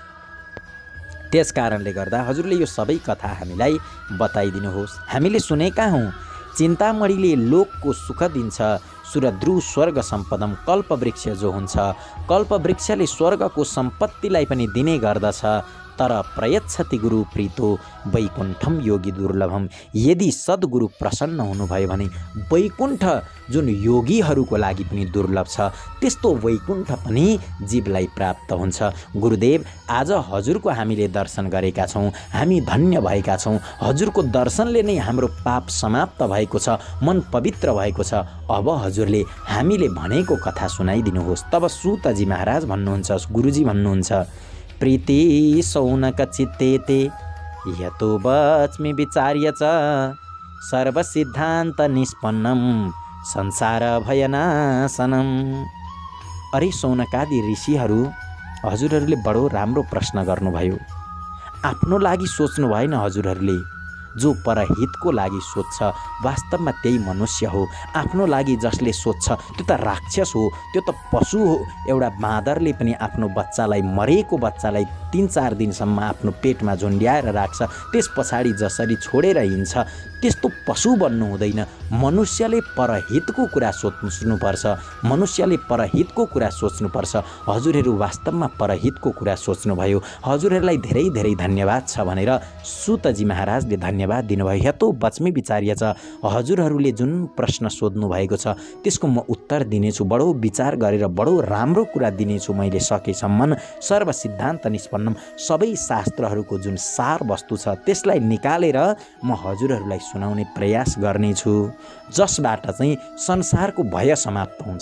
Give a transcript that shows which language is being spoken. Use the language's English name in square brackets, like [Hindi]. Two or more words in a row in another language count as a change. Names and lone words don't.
[Nepali] त्यस कारणले गर्दा हजुरले यो सबै कथा हामीलाई बताइदिनुहोस्। हामीले सुनेका हौँ चिन्तामणिले लोकको सुख दिन्छ, [Sanskrit] सुरद्रु स्वर्ग सम्पदम, [Nepali] कल्पवृक्ष जो हुन्छ, कल्पवृक्षले स्वर्गको सम्पत्तिलाई पनि दिने गर्दछ। तर [Sanskrit] प्रयच्छति गुरु प्रीतो वैकुण्ठम योगी दुर्लभम, [Nepali] यदि सद्गुरु प्रसन्न हुनुभयो भने वैकुण्ठ जुन योगीहरूको लागि पनि दुर्लभ छ, त्यस्तो वैकुण्ठ पनि जीवलाई प्राप्त हुन्छ। गुरुदेव, आज हजुरको हामीले दर्शन गरेका छौँ, हामी धन्य भएका छौँ। हजुरको दर्शनले नै हाम्रो पाप समाप्त भएको छ, मन पवित्र भएको छ। अब हजुरले हामीले भनेको कथा सुनाइदिनुहोस्। तब सूतजी महाराज भन्नुहुन्छ, गुरुजी भन्नुहुन्छ, [Sanskrit] प्रीति शौनक चित्तेते यतो वच्मि विचार्य च, सर्वसिद्धान्त निष्पन्नम संसार भयनाशनम। [Nepali] अरे शौनकादि ऋषिहरू, हजुरहरूले बडो राम्रो प्रश्न गर्नुभयो। आफ्नो लागि सोच्नु भएन हजुरहरूले, जो परहितको लागि सोच्छ वास्तवमा त्यही मनुष्य हो। आफ्नो लागि जसले सोच्छ त्यो त राक्षस हो, त्यो त पशु हो। एउटा बाँदरले पनि आफ्नो बच्चालाई, मरेको बच्चालाई 3-4 दिनसम्म आफ्नो पेटमा झुन्ड्याएर राख्छ, त्यस पछाडि जसरी छोडेर हिँड्छ, त्यस्तो पशु बन्नु हुँदैन। मनुष्यले परहितको कुरा सोच्नुपर्छ, मनुष्यले परहितको कुरा सोच्नुपर्छ। हजुरहरू वास्तवमा परहितको कुरा सोच्नुभयो। हजुरहरूलाई धेरै धेरै धन्यवाद छ भनेर सुतजी महाराजले धन्यवाद दिनुभयो। [Sanskrit] यतो बच्मे विचार्य छ, [Nepali] हजुरहरूले जुन प्रश्न सोध्नु भएको छ त्यसको म उत्तर दिनेछु, बडो विचार गरेर बडो राम्रो कुरा दिनेछु। मैले सकेसम्म [Sanskrit] सर्व सिद्धान्त निष्पन्नम, [Nepali] सबै शास्त्रहरूको जुन सार वस्तु छ त्यसलाई निकालेर म हजुरहरूलाई सुनाउने प्रयास गर्नेछु, जसबाट चाहिँ संसारको भय समाप्त हुन्छ।